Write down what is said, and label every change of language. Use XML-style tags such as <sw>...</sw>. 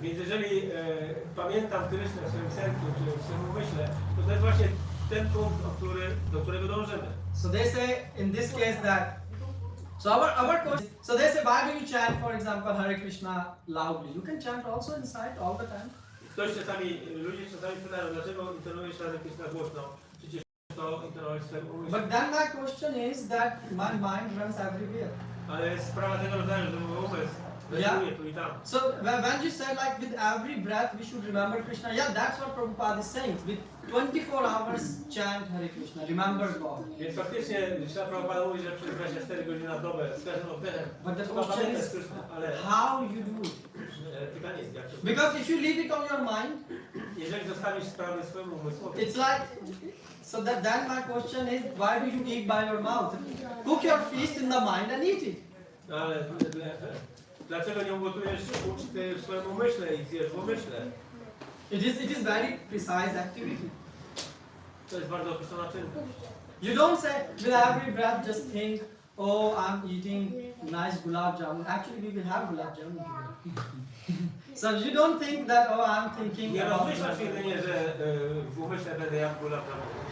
<pl>Więc jeżeli pamiętam Kryszne w swoim sercu czy w swoim umyśle, to jest właśnie ten punkt, do którego dążymy.</pl> <en>So they say in this case that, so our question, so they say, why do you chant, for example, Hare Krishna loudly? You can chant also inside all the time.</en> <pl>Ludzie czasami pytają, dlaczego intonujesz Hare Krishna głośno? Przecież to intonujesz w swoim umyśle.</pl> <en>But then my question is that my mind runs everywhere.</en> <pl>Ale jest sprawa tego rodzaju, że mój umysł Weźmuje tu i tam.</pl> <en>So when you say like with every breath we should remember Krishna, yeah, that's what Prabhupada is saying. With 24 hours chant Hare Krishna, remember God.</en> <pl>Więc faktycznie, Śrila Prabhupada mówi, że przez 24 godziny na dobę z każdym oddechem</pl> <en>But the</en> <pl>trzeba</pl> <en>question</en> <pl>pamiętać</pl> <en>is</en> <pl>Krishna, ale</pl> <en>how you do it.</en> <pl>pytanie jest jak to.</pl> <en>Because if you leave it on your mind,</en> <pl>Jeżeli zostawisz sprawy swojemu umysłowi,</pl> <en>it's like, so then my question is, why do you eat by your mouth? Cook your feast in the mind and eat it.</en> <pl>no ale dlaczego nie ugotujesz uczty w swoim umyśle i zjesz w umyśle?</pl> <en>It is very precise activity.</en> <pl>To jest bardzo określona czynność.</pl> <en>You don't say with every breath just think, oh, I'm eating nice gulab jamun. Actually, we will have gulab jamun today. So you don't think that, oh, I'm thinking</en> <pl>Nie</pl> <en>about</en> <pl>rozmyślasz jedynie, że w umyśle będę jadł gula prawo.</pl>